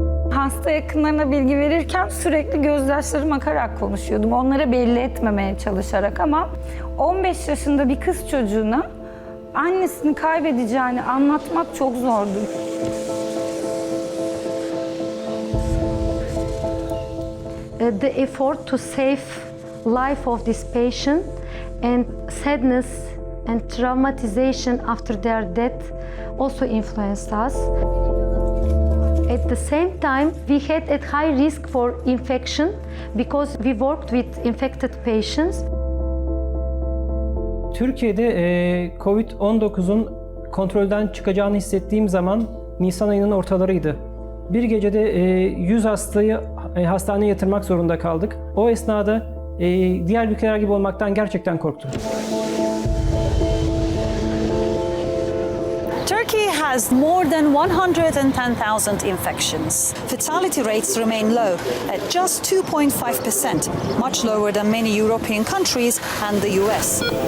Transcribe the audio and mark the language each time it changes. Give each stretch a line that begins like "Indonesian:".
Turkish: Hasta yakınlarına bilgi verirken sürekli gözyaşlarım akarak konuşuyordum. Onlara belli etmemeye çalışarak ama 15 yaşında bir kız çocuğuna annesini kaybedeceğini anlatmak çok zordu.
English: The effort to save life of this patient and sadness and traumatization after their death also influenced us. At the same time, we had a high risk for infection because we worked with infected patients.
Turkish: Türkiye'de COVID-19'un kontrolden çıkacağını hissettiğim zaman Nisan ayının ortalarıydı. Bir gecede 100 hastayı hastaneye yatırmak zorunda kaldık. O esnada diğer ülkeler gibi olmaktan gerçekten korktum.
English: Turkey has more than 110,000 infections. Fatality rates remain low at just 2.5%, much lower than many European countries and the US.